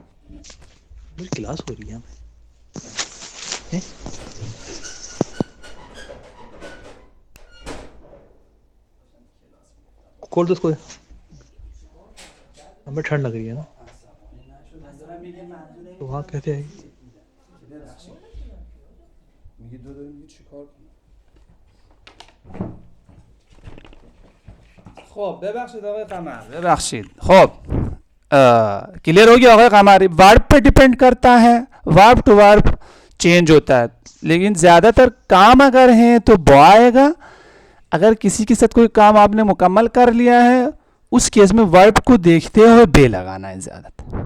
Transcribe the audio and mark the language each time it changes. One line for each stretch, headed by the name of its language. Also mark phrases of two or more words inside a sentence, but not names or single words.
Urdu: میری کلاس ہو رہی ہے. کھول دو اس کو، ہمیں ٹھنڈ لگ رہی ہے نا، تو وہاں کیسے آئے گی.
Persian: خب ببخشید آقای قمر، ببخشید خب
Urdu: کلیئر ہو گیا آگے، ہماری ورب پہ ڈیپینڈ کرتا ہے,
English: verb to verb change
Urdu: ہوتا ہے، لیکن زیادہ تر کام اگر ہیں تو بو آئے گا. اگر کسی کے ساتھ کوئی کام آپ نے مکمل کر لیا ہے، اس کیس میں ورب کو دیکھتے ہوئے بے لگانا ہے زیادہ تر.